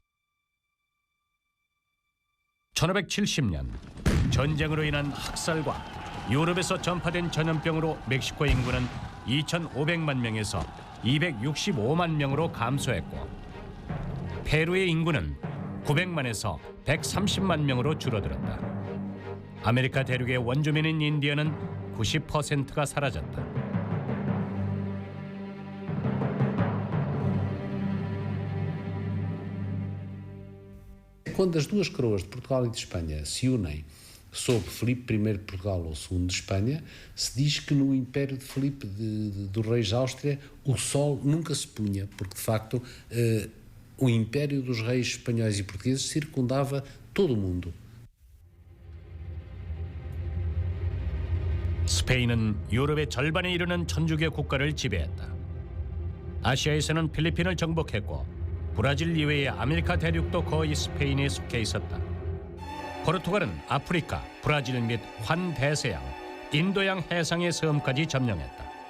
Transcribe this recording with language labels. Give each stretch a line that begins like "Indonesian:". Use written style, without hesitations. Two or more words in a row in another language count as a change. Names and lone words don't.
Korean: 1570년 전쟁으로 인한 학살과 유럽에서 전파된 전염병으로 멕시코 인구는 2,500만 명에서 265만 명으로 감소했고 페루의 인구는 900만에서 130만 명으로 줄어들었다. 아메리카 대륙의 원주민인 인디언은 90%가 사라졌다.
Portuguese: Quando as duas coroas de Portugal e de Espanha se unem sob Filipe I de Portugal ou II de Espanha, se diz que no Império de Filipe dos Reis de Áustria o sol nunca se punha, porque de facto o Império dos Reis espanhóis e portugueses circundava todo o mundo.
Korean: 스페인은 유럽의 절반에 이르는 천주교 국가를 지배했다. 아시아에서는 필리핀을 정복했고 브라질 이외의 아메리카 대륙도 거의 스페인에 속해 있었다. 포르투갈은 아프리카, 브라질 및 환대서양, 인도양 해상의 섬까지 점령했다.